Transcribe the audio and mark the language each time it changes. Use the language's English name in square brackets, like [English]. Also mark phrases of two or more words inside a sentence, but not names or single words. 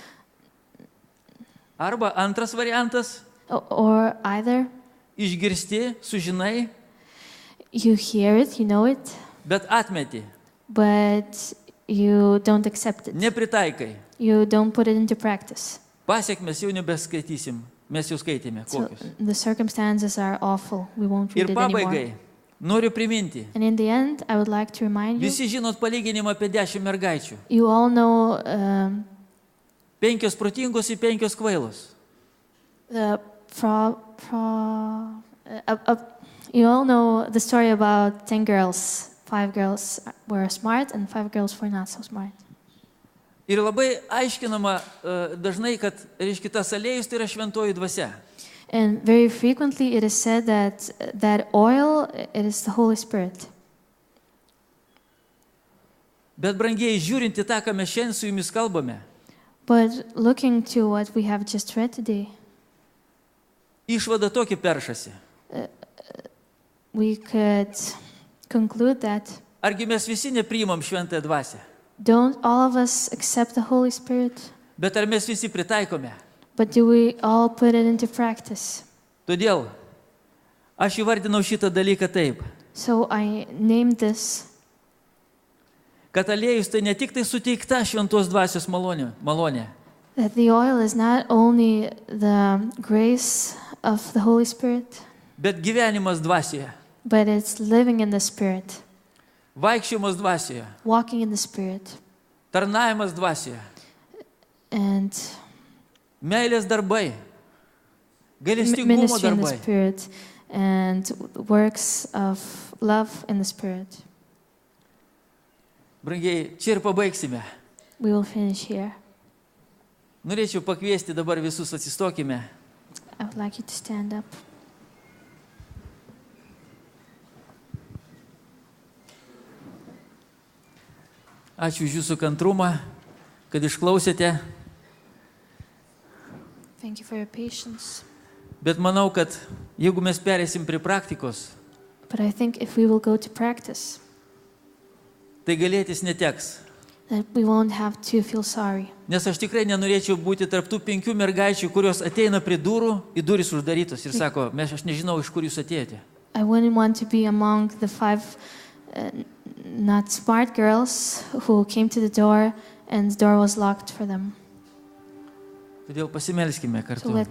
[Lithuanian] Arba antras variantas. [English] Or either [Lithuanian] Išgirsti, sužinai, [English] you hear it, you know it, [Lithuanian] bet atmeti, [English] but you don't accept it. [Lithuanian] nepritaikai. [English] You don't put it into practice. [Lithuanian] Pasiekmes jau nebeskaitysim, mes jau skaitėme [English] So [Lithuanian] kokius. [English] the circumstances are awful. We won't read [Lithuanian] Ir [English] it anymore. [Lithuanian] pabaigai, noriu priminti. [English] And in the end, I would like to remind you, [Lithuanian] Visi žinot palyginimą apie 10 mergaičių. [English] you all know [Lithuanian] 5 protingos ir 5 kvailos. [English] You all know the story about 10 girls. 5 girls were smart and 5 girls were not so smart. [Lithuanian] Ir labai aiškinama dažnai, kad, reiškia, tas aliejus tai yra šventoji dvasia. [English] And very frequently it is said that oil, it is the Holy Spirit. [Lithuanian] Bet brangiai, žiūrint į tą, ką mes šiandien su jumis kalbame, [English] But looking to what we have just read today, [Lithuanian] išvada tokia peršasi. [English] we could conclude that [Lithuanian] Argi mes visi nepriimam šventąją dvasią? [English] don't all of us accept the Holy Spirit, [Lithuanian] Bet ar mes visi pritaikome? [English] but do we all put it into practice? [Lithuanian] Todėl aš įvardinau šitą dalyką taip, [English] So I named this, [Lithuanian] kad aliejus tai ne tik tai suteikta šventos dvasios malonė, [English] that the oil is not only the grace of the Holy Spirit, [Lithuanian] bet gyvenimas dvasioje, [English] but it's living in the Spirit, [Lithuanian] vaikščiojimas dvasioje, [English] walking in the Spirit, [Lithuanian] tarnavimas dvasioje, [English] and [Lithuanian] meilės darbai, gailestingumo [English] ministry in the [Lithuanian] darbai. [English] Spirit, and works of love in the Spirit. [Lithuanian] Brangiai, čia ir pabaigsime. [English] We will finish here. [Lithuanian] Norėčiau pakviesti dabar visus, atsistokime. [English] I would like you to stand up. [Lithuanian] Ačiū už jūsų kantrumą, kad išklausėte, [English] Thank you for your patience. [Lithuanian] bet manau, kad Jeigu mes perėsim prie praktikos, [English] But I think if we will go to practice, [Lithuanian] tai galėtis neteks. [English] that we won't have to feel sorry. [Lithuanian] Nes aš tikrai nenorėčiau būti tarptų 5 mergaičių, kurios ateina prie durų, į duris uždarytos ir sako, aš nežinau, iš kur jūs atėjote. [English] I wouldn't want to be among the 5 not smart girls who came to the door and the door was locked for them. [Lithuanian] Todėl pasimelskime [English] So [Lithuanian] kartu. [English] let's